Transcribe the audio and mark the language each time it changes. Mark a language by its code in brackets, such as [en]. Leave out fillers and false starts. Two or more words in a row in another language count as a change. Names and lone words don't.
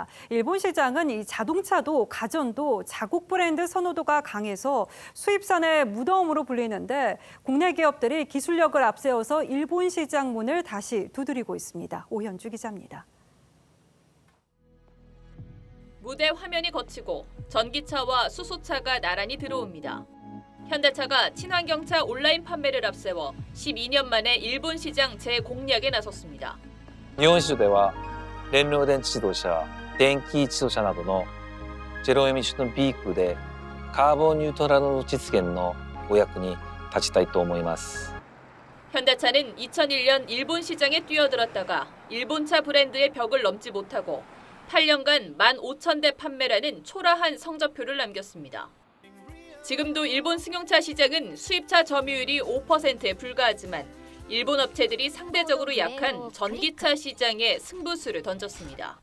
[ko] 일본 시장은 이 자동차도 가전도 자국 브랜드 선호도가 강해서 수입산의 무덤으로 불리는데 국내 기업들이 기술력을 앞세워서 일본 시장 문을 다시 두드리고 있습니다. 오현주 기자입니다. 무대 화면이 거치고 전기차와 수소차가 나란히 들어옵니다. 현대차가 친환경차 온라인 판매를 앞세워 12년 만에 일본 시장 재공략에 나섰습니다. [ja] 日本市場では燃料電池自動車、電気自動車などのゼロエミッションビークルでカーボンニュートラルの実現のお役に立ちたいと思います。 [ko] 현대차는 2001년 일본 시장에 뛰어들었다가 일본차 브랜드의 벽을 넘지 못하고 8년간 15,000대 판매라는 초라한 성적표를 남겼습니다. 지금도 일본 승용차 시장은 수입차 점유율이 5%에 불과하지만 일본 업체들이 상대적으로 약한 전기차 시장에 승부수를 던졌습니다.